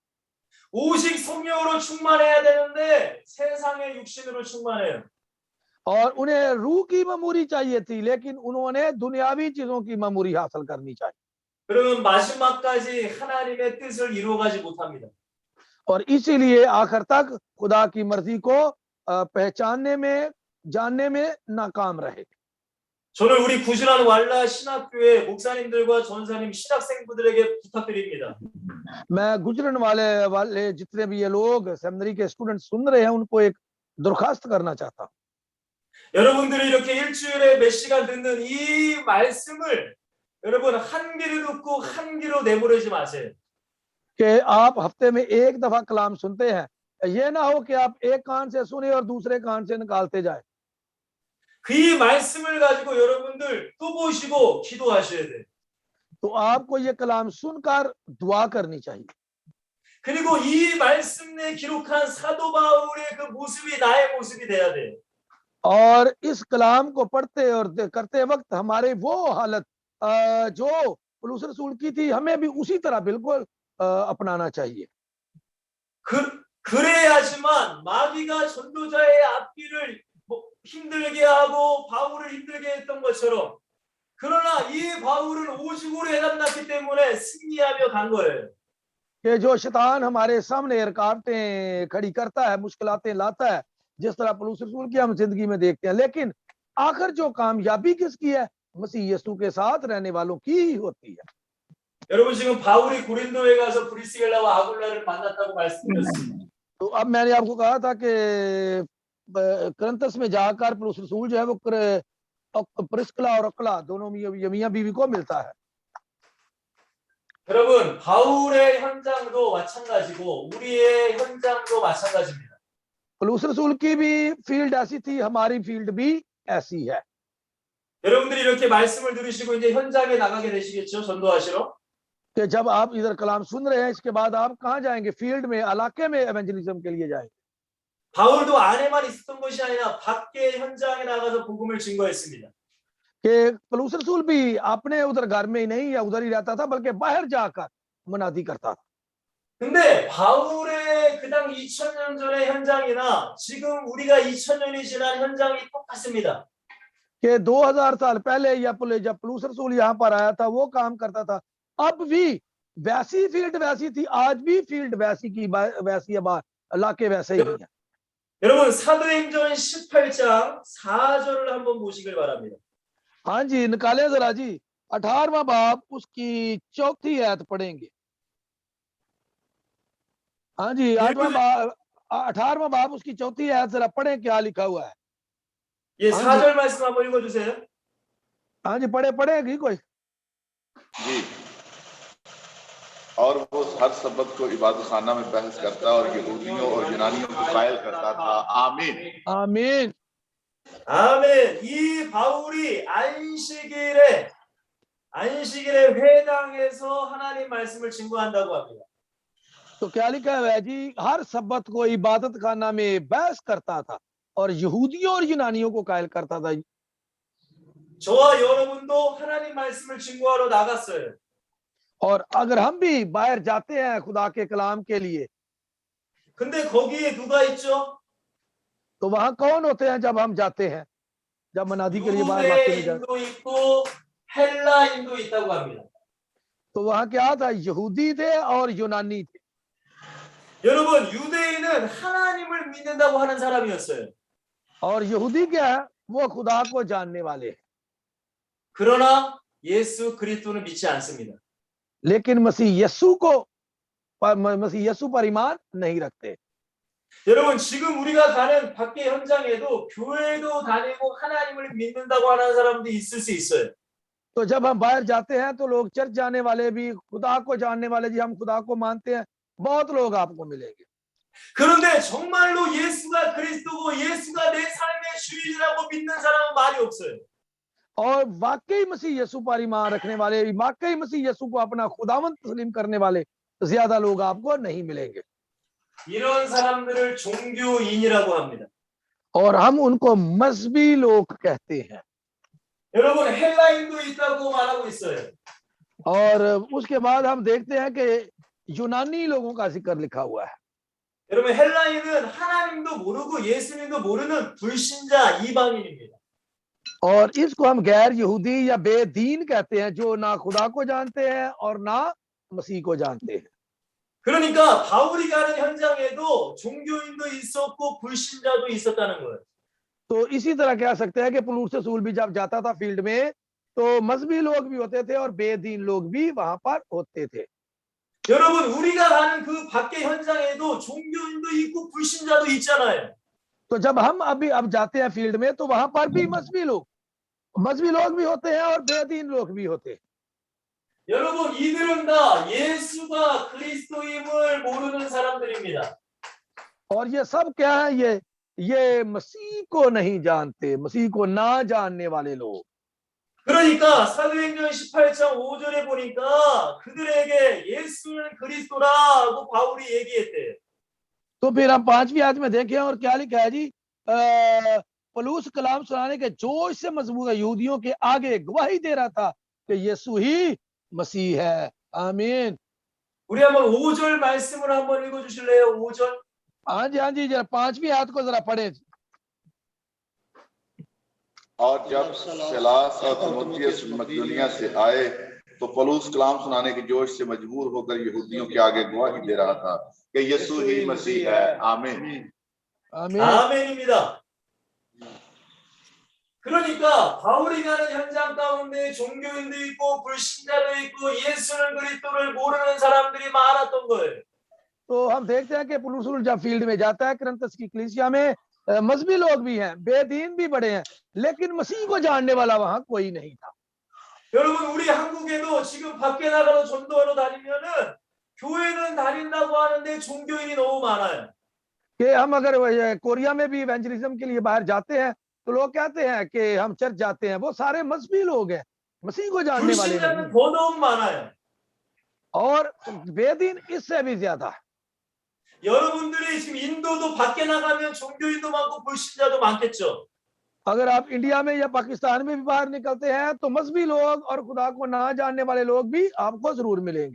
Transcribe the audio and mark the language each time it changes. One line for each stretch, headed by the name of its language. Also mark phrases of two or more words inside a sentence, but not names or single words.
Korean: 오직 성령으로 충만해야 되는데 세상의 육신으로 충만해요.
Urdu: اور انہیں روح کی معموری چاہیے تھی، لیکن انہوں نے دنیاوی چیزوں کی معموری حاصل کرنی چاہیے.
Korean: 그러면 마지막까지 하나님의 뜻을 이루어가지 못합니다.
Urdu: اور اسی لیے آخر تک خدا کی مرضی کو پہچاننے میں، جاننے میں ناکام رہے.
Korean: 저는 우리 구실한 왈라 신학교의 목사님들과 전사님 신학생분들에게 부탁드립니다.
Urdu: میں گوجرانوالہ کے جتنے بھی یہ لوگ سیمنری کے سٹوڈنٹ سن رہے ہیں، ان کو ایک درخواست کرنا چاہتا ہوں.
Korean: 여러분들이 이렇게 일주일에 몇 시간 듣는 이 말씀을 여러분 한 귀로 듣고 한 귀로 내보내지 마세요.
Urdu: کہ آپ ہفتے میں ایک دفعہ کلام سنتے ہیں، یہ نہ ہو کہ آپ ایک کان سے سنے اور دوسرے کان سے نکالتے جائے.
Korean: 그 말씀을 가지고 여러분들 또 보시고 기도하셔야 돼요.
Urdu: تو آپ کو یہ کلام سن کر دعا کرنی چاہیے.
Korean: 그리고 이 말씀 내 기록한 사도 바울의 그 모습이 나의 모습이 돼야 돼요.
Urdu: اور اس کلام کو پڑھتے اور کرتے وقت ہمارے وہ حالت جو پولس رسول کی تھی، ہمیں بھی اسی طرح بالکل اپنانا چاہیے.
Korean: 그래야지만 마귀가 전도자의 앞길을 힘들게 하고 바울을 힘들게 했던 것처럼, 그러나 이 바울은 오직으로 해답났기 때문에 승리하며 간 거예요.
Urdu: کہ جو شیطان ہمارے سامنے رکاوٹیں کھڑی کرتا ہے، مشکلاتیں لاتا ہے، جس طرح پولس رسول کی ہم زندگی میں دیکھتے ہیں، لیکن آخر جو کامیابی کس کی ہے? مسیح یسوع کے ساتھ رہنے والوں کی ہی ہوتی ہے.
Korean: 여러분 지금 바울이 고린도에 가서 브리스길라와 아굴라를 만났다고 말씀드렸습니다.
Urdu: تو اب میں نے آپ کو کہا تھا کہ کرنتھس میں جا کر پولس رسول جو ہے وہ پرسکلہ اور اکولہ دونوں میاں بیوی کو ملتا ہے.
Korean: 여러분 바울의 현장도 마찬가지고 우리의 현장도 마찬가지입니다.
Urdu: پولس رسول کی بھی فیلڈ ایسی تھی، ہماری فیلڈ بھی ایسی ہے.
Korean: 여러분들이 이렇게 말씀을 들으시고 이제 현장에 나가게 되시겠죠, 전도하시러?
Urdu: کہ جب آپ ادھر کلام سن رہے ہیں، اس کے بعد آپ کہاں جائیں گے? فیلڈ میں، علاقے میں ایونجلزم کے لیے جائیں گے.
Korean: 바울도 안에만 있었던 것이 아니라 밖에 현장에 나가서 복음을 증거했습니다.
Urdu: کہ پولس رسول بھی اپنے ادھر گھر میں ہی نہیں یا ادھر ہی رہتا تھا، بلکہ باہر جا کر منادی کرتا تھا.
Korean: 근데 바울의 그 당 2000년 전의 현장이나 지금 우리가 2000년이 지난 현장이 똑같습니다.
Urdu: کہ 2000 سال پہلے یا جب پولس رسول یہاں پر آیا تھا، وہ کام کرتا تھا، اب بھی ویسی فیلڈ ویسی تھی، آج بھی فیلڈ ویسی کی ویسی ہے، علاقے ویسے ہی ہیں.
Korean: 여러분 사도행전 18장 4절을 한번 보시길 바랍니다.
Urdu: ہاں جی، نکالے ذرا جی، 18واں باب اس کی 4تھی آیت پڑھیں گے. ہاں جی، 18واں باب اس کی 4تھی آیت ذرا پڑھیں، کیا لکھا ہوا ہے.
Korean: 예, 4절 말씀 한번 읽어주세요.
Urdu: ہاں جی، پڑھے گی کوئی? जी। اور وہ ہر سبت کو عبادت خانہ میں بحث کرتا اور یہودیوں اور یونانیوں کو قائل کرتا تھا. आमीन आमीन
Korean: 아멘. 이 바울이 안식일에 회당에서 하나님 말씀을 증거한다고 합니다.
Urdu: تو کیا لکھا ہے جی? ہر سبت کو عبادت خانہ میں بحث کرتا تھا اور یہودیوں اور یونانیوں کو قائل کرتا تھا.
Korean: 저와 여러분도 하나님 말씀을 증거하러 나갔어요.
Urdu: اور اگر ہم بھی باہر جاتے ہیں خدا کے کلام کے لیے,
Korean: 근데 거기에 누가 있죠?
Urdu: تو وہاں کون ہوتے ہیں جب ہم جاتے ہیں، جب منادی کے لیے باہر علاقے میں جاتے?
Korean: 유대인도 있고 헬라인도 있다고 합니다.
Urdu: تو وہاں کیا تھا؟ یہودی تھے اور یونانی تھے.
Korean: 여러분 유대인은 하나님을 믿는다고 하는 사람이었어요.
Urdu: اور یہودی کیا ہے? وہ خدا کو جاننے والے ہیں.
Korean: 그러나 예수 그리스도는 믿지 않습니다.
Urdu: لیکن مسیح یسوع پر ایمان نہیں رکھتے.
Korean: 여러분 지금 우리가 가는 밖의 현장에도 교회도 다니고 하나님을 믿는다고 하는 사람도 있을 수 있어요.
Urdu: تو جب ہم باہر جاتے ہیں تو لوگ چرچ جانے والے بھی، خدا کو جاننے والے، جی ہم خدا کو مانتے ہیں، بہت لوگ آپ کو ملیں گے.
Korean: 그런데 정말로 예수가 그리스도고 예수가 내 삶의 주인이라고 믿는 사람은 많이 없어요.
Urdu: اور واقعی مسیح یسوع پر ایمان رکھنے والے، واقعی مسیح یسوع کو اپنا خداوند تسلیم کرنے والے زیادہ لوگ آپ کو نہیں ملیں گے.
Korean: 이런 사람들을 종교인이라고 합니다.
Urdu: اور ہم ان کو مذہبی لوگ کہتے ہیں.
Korean: 여러분 헬라인도 있다고 말하고 있어요.
Urdu: اور اس کے بعد ہم دیکھتے ہیں کہ یونانی لوگوں کا ذکر لکھا ہوا ہے.
Korean: 여러분 헬라인은 하나님도 모르고 예수님도 모르는 불신자 이방인입니다.
Urdu: اور اس کو ہم غیر یہودی یا بے دین کہتے ہیں، جو نہ خدا کو جانتے ہیں اور نہ مسیح کو جانتے ہیں.
Korean: 그러니까 바울이 가는 현장에도 종교인도 있었고 불신자도 있었다는 거예요.
Urdu: تو اسی طرح کہہ سکتے ہیں کہ پولس رسول بھی جب جاتا تھا فیلڈ میں تو مذہبی لوگ بھی ہوتے تھے اور بے دین لوگ بھی وہاں پر ہوتے تھے.
Korean: 여러분 우리가 가는 그 밖의 현장에도 종교인도 있고 불신자도 있잖아요.
Urdu: تو جب ہم اب جاتے ہیں فیلڈ میں تو وہاں پر بھی مذہبی لوگ بھی ہوتے ہیں اور بے دین لوگ بھی ہوتے ہیں.
Korean: 여러분 이들은 다 예수가 그리스도임을 모르는 사람들입니다.
Urdu: اور یہ سب کیا ہے، یہ مسیح کو نہیں جانتے، مسیح کو نہ جاننے والے لوگ.
Korean: 그러니까 사도행전 18장 5절에 보니까 그들에게 예수는 그리스도라고 바울이 얘기했대요.
Urdu: تو پھر ہم 5ویں آیت میں دیکھیں اور کیا لکھا ہے جی، پولس کلام سنانے کے جوش سے مضبوط یہودیوں کے آگے گواہی دے رہا تھا کہ یسوع ہی مسیح ہے. आमीन।
Korean: 우리 한번 5절 말씀을 한번 읽어 주실래요? 5절.
Urdu: ہاں جی، ذرا 5ویں آیت کو ذرا پڑھے. اور جب سیلاس اور تیمتھیس مکدنیہ سے آئے تو پولس کلام سنانے کے جوش سے مجبور ہو کر یہودیوں کے آگے گواہی دے رہا تھا کہ یسوع ہی مسیح ہے. आमीन। आमीन।
Korean: 아멘입니다. 그러니까 바울이 가는 현장 가운데 종교인도 있고 불신자도 있고 예수는 그리스도를 모르는 사람들이 많았던 거예요.
Urdu: تو ہم دیکھتے ہیں کہ پولس رسول جب فیلڈ میں جاتا ہے کرنتھس کی کلیسیا میں مذہبی لوگ بھی ہیں، بے دین بھی بڑے ہیں، لیکن مسیح کو جاننے والا وہاں کوئی نہیں تھا.
Korean: 여러분 우리 한국에도 지금 밖에 나가서 전도하러 다니면은 교회는 다닌다고 하는데 종교인이 너무 많아요.
Urdu: کہ ہم اگر کوریا میں بھی ایونجلزم کے لیے باہر جاتے ہیں تو لوگ کہتے ہیں کہ ہم چرچ جاتے ہیں، وہ سارے مذہبی لوگ ہیں، مسیح کو جاننے والے
Korean: 불신자는
Urdu: नहीं।
Korean: 더 너무 많아요.
Urdu: اور بے دین اس سے بھی زیادہ.
Korean: 여러분들이 지금 인도도 밖에 나가면 종교인도 많고 불신자도 많겠죠.
Urdu: اگر آپ انڈیا میں یا پاکستان میں بھی باہر نکلتے ہیں تو مذہبی لوگ اور خدا کو نہ جاننے والے لوگ بھی آپ کو ضرور ملیں گے.